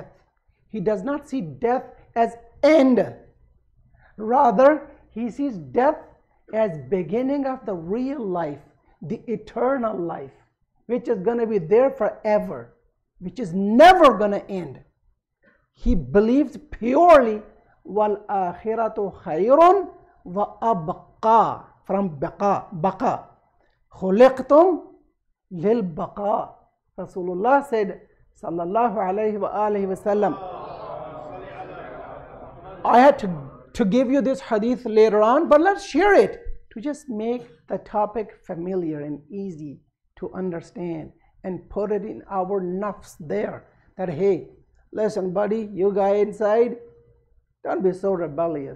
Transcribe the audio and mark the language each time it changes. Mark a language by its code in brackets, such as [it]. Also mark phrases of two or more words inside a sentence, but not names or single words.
[en] He does not see death as end. Rather, he sees death as beginning of the real life, the eternal life, which is going to be there forever, which is never going to end. He believes purely, [ar] والآخرة خير وأبقى, [en] from baqa. [ar] خلقتم للبقاء. [en] Rasulullah said, [ar] صلى الله عليه وآله وسلم. [en] I had to give you this hadith later on, but let's share it to just make the topic familiar and easy to understand and put it in our nafs there. That, hey, listen buddy, you guy inside, don't be so rebellious.